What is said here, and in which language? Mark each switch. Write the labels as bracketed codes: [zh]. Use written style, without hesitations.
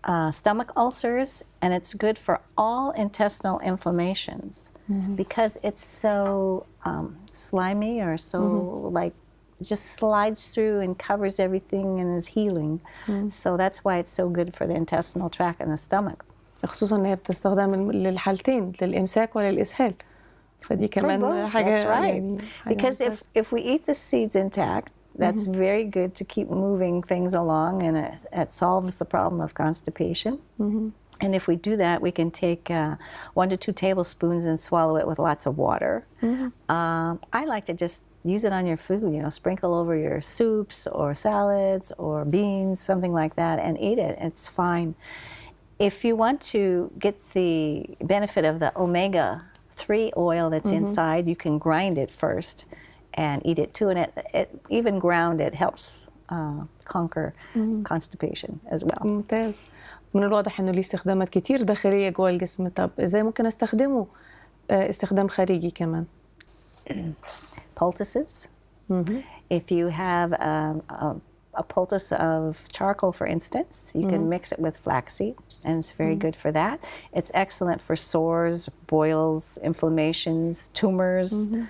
[en] stomach ulcers, and it's good for all intestinal inflammations because it's so slimy or so like just slides through and covers everything and is healing. So that's why it's so good for the intestinal tract and the stomach. [ar] خصوصا إن هي بتستخدم للحالتين، للإمساك وللإسهال. فدي كمان حاجة. [en] That's right. يعني because if we eat the seeds intact, that's very good to keep moving things along, and it solves the problem of constipation. And if we do that, we can take 1 to 2 tablespoons and swallow it with lots of water. I like to just use it on your food, sprinkle over your soups or salads or beans, something like that, and eat it. It's fine. If you want to get the benefit of the omega-3 oil that's inside, you can grind it first and eat it too, and it even ground it helps conquer constipation as well. [ar] ممتاز. من الواضح إنه ليه استخدامات كتير داخلية جوه الجسم. طب إزاي ممكن أستخدمه استخدام خارجي كمان؟ [en] Poultices. If you have a poultice of charcoal, for instance, you can mix it with flaxseed, and it's very good for that. It's excellent for sores, boils, inflammations, tumors.